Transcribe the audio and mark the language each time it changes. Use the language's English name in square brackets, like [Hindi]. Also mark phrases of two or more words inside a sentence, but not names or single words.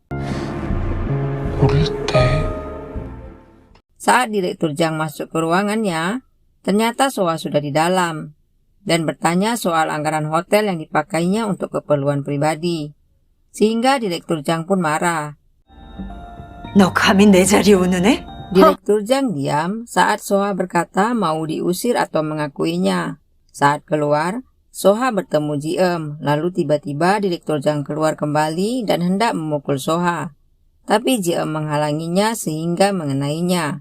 [Indonesian] Saat Direktur Jang masuk ke ruangannya, ternyata Soha sudah di dalam dan bertanya soal anggaran hotel yang dipakainya untuk keperluan pribadi. Sehingga Direktur Jang pun marah. [Korean] 너 감히 내 자리에 오는 애? [Indonesian] Direktur Jang diam saat Soha berkata mau diusir atau mengakuinya. Saat keluar, Soha bertemu Ji-eum, lalu tiba-tiba Direktur Jang keluar kembali dan hendak memukul Soha. Tapi Ji-eum menghalanginya sehingga mengenainya.